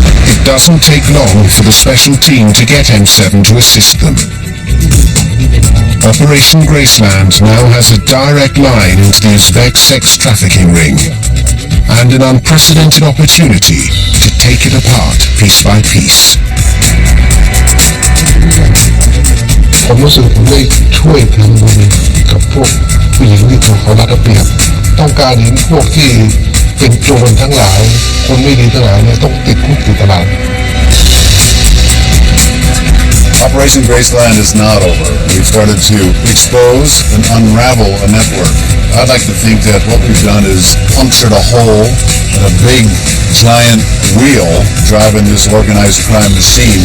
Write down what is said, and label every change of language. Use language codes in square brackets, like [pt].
[en] It doesn't take long for the special team to get M7 to assist them. Operation Graceland now has a direct line into the Uzbek sex trafficking ring, and an unprecedented opportunity to take it apart piece by piece. [th] ผมรู้สึกผมได้ช่วยทำบุญกับพวกผู้หญิงที่ถูกเขารัดเอาเปรียบต้องการเห็นพวกที่เป็นโจรทั้งหลายคนไม่ดีทั้งหลายเนี่ยต้องติดคุกติดตาราง [en] Operation Graceland is not over. We've started to expose and unravel a network. I'd like to think that what we've done is punctured a hole in a big, giant wheel driving this organized crime machine.